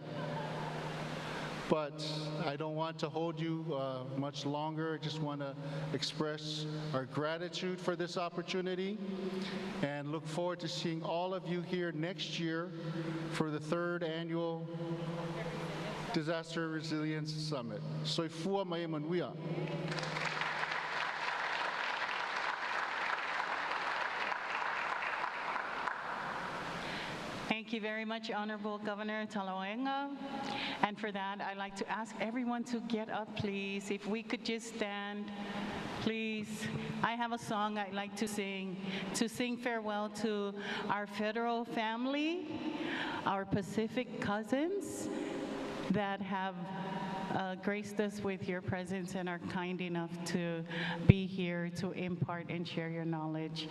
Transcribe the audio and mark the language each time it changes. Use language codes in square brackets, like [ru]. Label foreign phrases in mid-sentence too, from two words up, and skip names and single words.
[en] But I don't want to hold you much longer. I just want to express our gratitude for this opportunity and look forward to seeing all of you here next year for the 3rd annual Disaster Resilience Summit. [sm] Soy fua mai manuia. [en] Thank you very much, Honorable Governor Talawenga. And for that, I'd like to ask everyone to get up, please. If we could just stand, please. I have a song I'd like to sing farewell to our federal family, our Pacific cousins that have graced us with your presence and are kind enough to be here to impart and share your knowledge.